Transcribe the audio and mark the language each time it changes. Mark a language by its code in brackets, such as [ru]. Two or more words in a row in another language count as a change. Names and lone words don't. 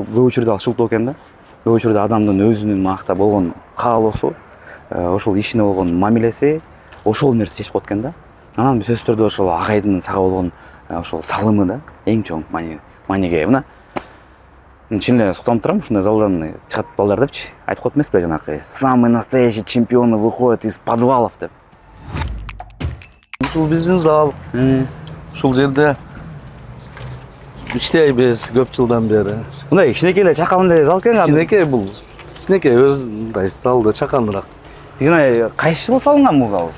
[ky] Көп учурда ал шылтоо экен да. Көп учурда адамдын өзүнүн макта болгон каалоосу, ошол ишине болгон мамилеси, ошол нерсе чечип коет экен да. Анан сөзсүз түрдө ошол агайдын сага болгон ошол салымы да эң чоң маанеге. Мына чын эле суктанып турам, ушундай залдан чыгат балдар депчи. Айтып коет эмеспи жанакы [ru] самый настоящий чемпионы выходят из подвалов [ky] деп. Ушул биздин зал. Ушул жерде иштейбиз көп жылдан бери. Мындай кичинекей эле чакалындай зал экен. Кичинекей бул. Кичинекей мындай залда чаканыраак. Жана кайсы жылы салынган бул зал?